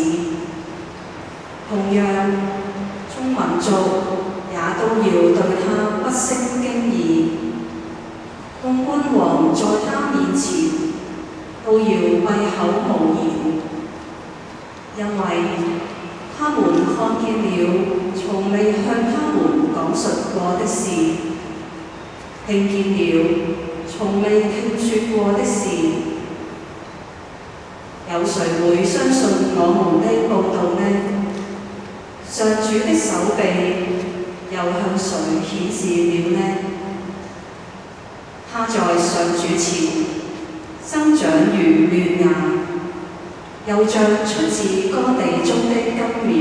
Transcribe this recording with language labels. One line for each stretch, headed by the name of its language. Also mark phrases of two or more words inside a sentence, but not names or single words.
Chinese: 同樣，眾民族也都要對他不勝驚異，眾君王在他面前都要閉口無言，因為他們看見了從未向他們講述過的事，聽見了從未聽說過的事。有誰會相信我們的報道呢？上主的手臂又向誰顯示了呢？他在上主前生長如嫩芽，又像出自乾地中的根苗。